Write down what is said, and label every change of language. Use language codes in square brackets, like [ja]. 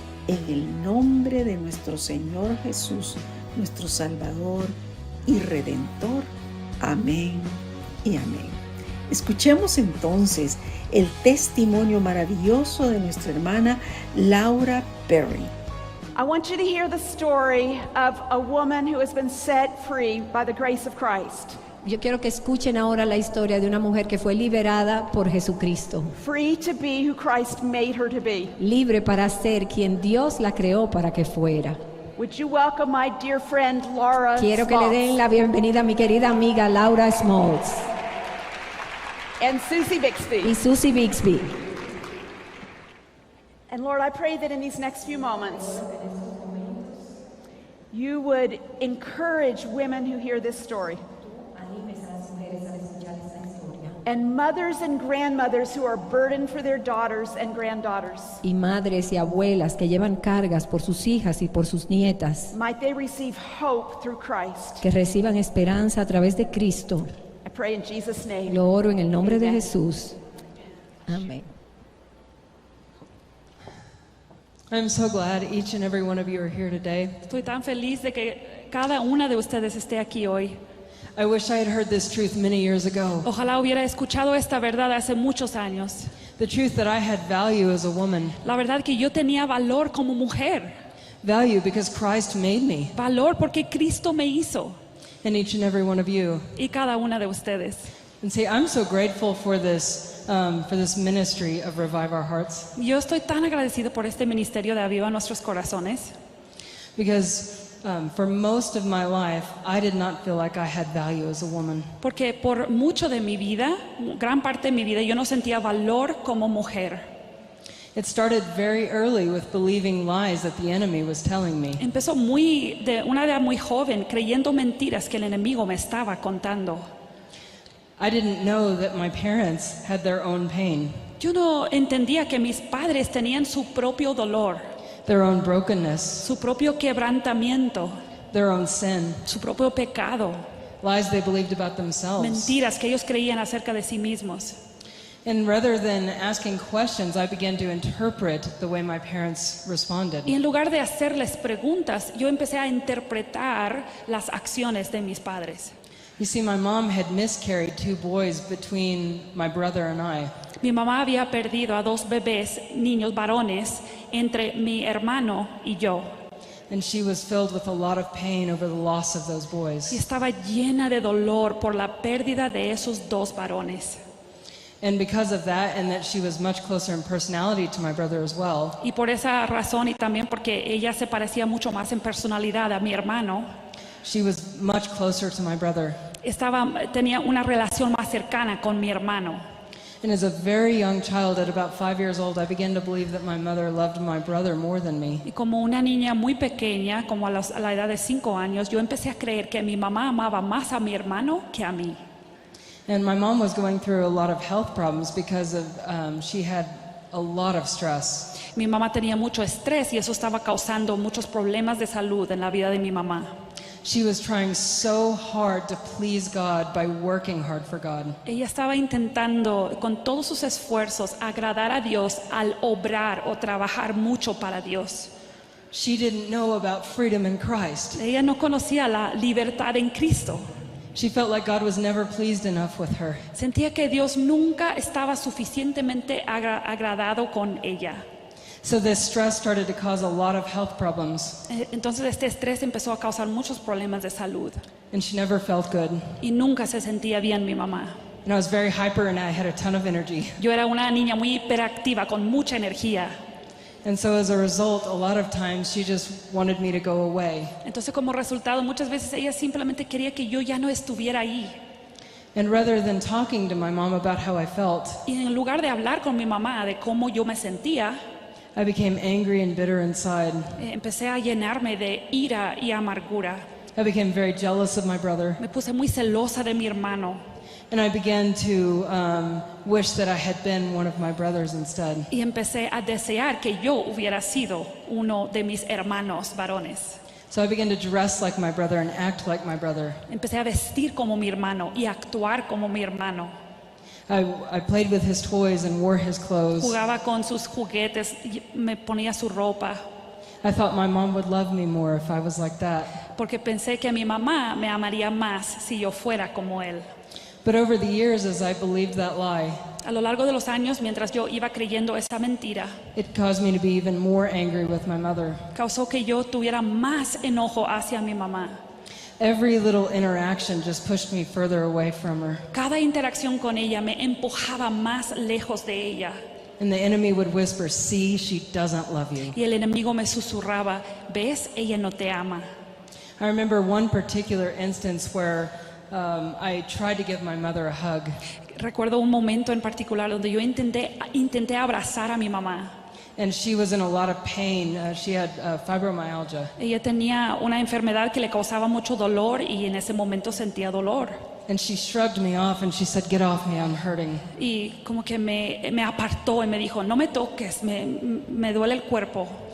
[es] En el nombre de nuestro Señor Jesús, nuestro Salvador y Redentor. Amén y amén. Escuchemos entonces el testimonio maravilloso de nuestra hermana Laura Perry. [en] I want you to hear the story of a woman who has been set free by the grace of Christ. [es] Yo quiero que escuchen ahora la historia de una mujer que fue liberada por Jesucristo. [en] Free to be who Christ made her to be. [es] Libre para ser quien Dios la creó para que fuera. [en] Would you welcome my dear friend Laura [es] Quiero que le den la bienvenida a mi querida amiga Laura Smalls [en] and Susie Bixby. [es] y Susie Bixby. [en] And Lord, I pray that in these next few moments, you would encourage women who hear this story. And mothers and grandmothers who are burdened for their daughters and granddaughters. [es] Y madres y abuelas que llevan cargas por sus hijas y por sus nietas. [en] Might they receive hope through Christ. [es] Que reciban esperanza a través de Cristo. [en] I pray in Jesus' name. [es] Lo oro en el nombre de [en] Amen. [es] Jesús. Amén. [en] I'm so glad each and every one of you are here today. [es] Estoy tan feliz de que cada una de ustedes esté aquí hoy. [en] I wish I had heard this truth many years ago. [es] Ojalá hubiera escuchado esta verdad hace muchos años. [en] The truth that I had value as a woman. [es] La verdad que yo tenía valor como mujer. [en] Value because Christ made me. [es] Valor porque Cristo me hizo. [en] And each and every one of you. [es] Y cada una de ustedes. [en] And see, I'm so grateful for this ministry of Revive Our Hearts. [es] Yo estoy tan agradecido por este ministerio de Aviva Nuestros Corazones. [en] Because for most of my life, I did not feel like I had value as a woman. [es] Porque por mucho de mi vida, gran parte de mi vida, yo no sentía valor como mujer. [en] It started very early with believing lies that the enemy was telling me. [es] Empezó de una edad muy joven, creyendo mentiras que el enemigo me estaba contando. [en] I didn't know that my parents had their own pain. [es] Yo no entendía que mis padres tenían su propio dolor, [en] their own brokenness, [es] su propio quebrantamiento, [en] their own sin, [es] su propio pecado, [en] lies they believed about themselves. [es] mentiras que ellos creían acerca de sí mismos. [en] And rather than asking questions, I began to interpret the way my parents responded. [es] Y en lugar de hacerles preguntas, yo empecé a interpretar las acciones de mis padres. [en] You see, my mom had miscarried 2 boys between my brother and I. [es] Mi mamá había perdido a 2 bebés, niños varones, entre mi hermano y yo. [en] And she was filled with a lot of pain over the loss of those [es] Y [en] boys. [es] estaba llena de dolor por la pérdida de esos 2 varones. [en] And because of that, and that she was much closer in personality to my brother as well, [es] Y por esa razón y también porque ella se parecía mucho más en personalidad a mi hermano, [en] she was much closer to my brother. [es] tenía una relación más cercana con mi hermano. [en] And as a very young child, at about 5 years old, I began to believe that my mother loved my brother more than me. [es] Y como una niña muy pequeña, como a la edad de 5 años, yo empecé a creer que mi mamá amaba más a mi hermano que a mí. [en] And my mom was going through a lot of health problems because of she had a lot of stress. [es] Mi mamá tenía mucho estrés y eso estaba causando muchos problemas de salud en la vida de mi mamá. [en] She was trying so hard to please God by working hard for God. [es] Ella estaba intentando con todos sus esfuerzos agradar a Dios al obrar o trabajar mucho para Dios. [en] She didn't know about freedom in Christ. [es] Ella no conocía la libertad en Cristo. [en] She felt like God was never pleased enough with her. [es] Sentía que Dios nunca estaba suficientemente agradado con ella. [en] So this stress started to cause a lot of health problems, [es] Entonces este estrés empezó a causar muchos problemas de salud [en] and she never felt good. [es] y nunca se sentía bien mi mamá. [en] And I was very hyper and I had a ton of energy. [es] Yo era una niña muy hiperactiva con mucha energía. [en] And so as a result, a lot of times she just wanted me to go away. [es] Entonces como resultado muchas veces ella simplemente quería que yo ya no estuviera ahí. [en] And rather than talking to my mom about how I felt, [es] Y en lugar de hablar con mi mamá de cómo yo me sentía, [en] I became angry and bitter inside. [es] empecé a llenarme de ira y amargura. [en] I became very jealous of my brother. [es] Me puse muy celosa de mi hermano [en] And I began to wish that I had been one of my brothers instead. [es] y empecé a desear que yo hubiera sido uno de mis hermanos varones. [en] So I began to dress like my brother and act like my brother. [es] Empecé a vestir como mi hermano y actuar como mi hermano. [en] I played with his toys and wore his clothes. [es] Jugaba con sus juguetes, y me ponía su ropa, [en] I thought my mom would love me more if I was like that. [es] porque pensé que mi mamá me amaría más si yo fuera como él. [en] But over the years, as I believed that lie, [es] A lo largo de los años, mientras yo iba creyendo esa mentira, [en] it caused me to be even more angry with my mother. [es] causó que yo tuviera más enojo hacia mi mamá. [en] Every little interaction just pushed me further away from her. [es] Cada interacción con ella me empujaba más lejos de ella. [en] And the enemy would whisper, "See, she doesn't love you." [es] Y el enemigo me susurraba, ¿ves? Ella no te ama. [en] I remember one particular instance where I tried to give my mother a hug. [es] Recuerdo un momento en particular donde yo intenté abrazar a mi mamá. [en] And she was in a lot of pain. She had fibromyalgia. [es] Ella tenía una enfermedad que le causaba mucho dolor y en ese momento sentía dolor. [en] And she shrugged me off and she said, "Get off me, I'm hurting." [es] Y como que me apartó y me dijo, no me toques, me duele el cuerpo.